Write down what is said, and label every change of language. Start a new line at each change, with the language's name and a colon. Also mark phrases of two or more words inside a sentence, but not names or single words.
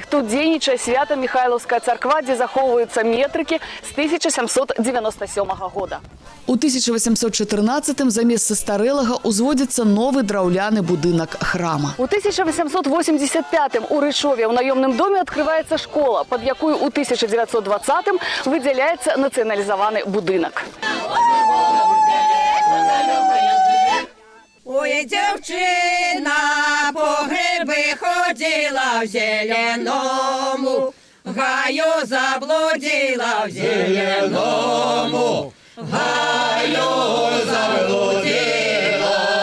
Belarusian: Тут дзейнічае Свята-Міхайлаўская царква, дзе захоўваюцца метрыкі з 1797 года. У 1814-м замест састарэлага узводзіцца новы драўляны будынак храма. У 1885-м у Рычове ў наёмным доме адкрываецца школа, пад якую у 1920-м выдзяляецца нацыяналізаваны будынак.
Ukrainian: Ой, дівчина по гриби ходила в зеленому, гаю заблудила в зеленому, гаю заблудила.